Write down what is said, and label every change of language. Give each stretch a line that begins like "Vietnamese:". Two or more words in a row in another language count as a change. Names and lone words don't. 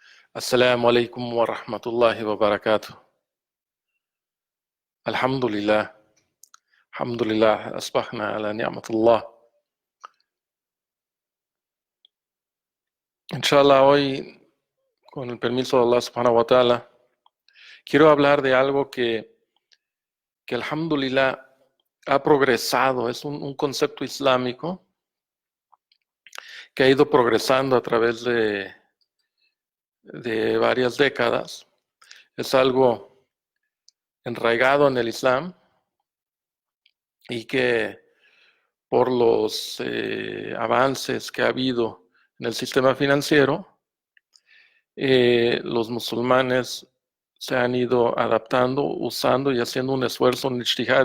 Arabic: السلام عليكم ورحمة الله وبركاته. الحمد لله. الحمد لله أصبحنا على نعمة الله.
Spanish: Inshallah, hoy, con el permiso de Allah
Arabic: سبحانه وتعالى,
Spanish: quiero hablar de algo que alhamdulillah ha progresado. Es un concepto islámico que ha ido progresando a través de varias décadas. Es algo enraigado en el Islam y que por los avances que ha habido en el sistema financiero, los musulmanes se han ido adaptando, usando y haciendo un esfuerzo en ijtihad.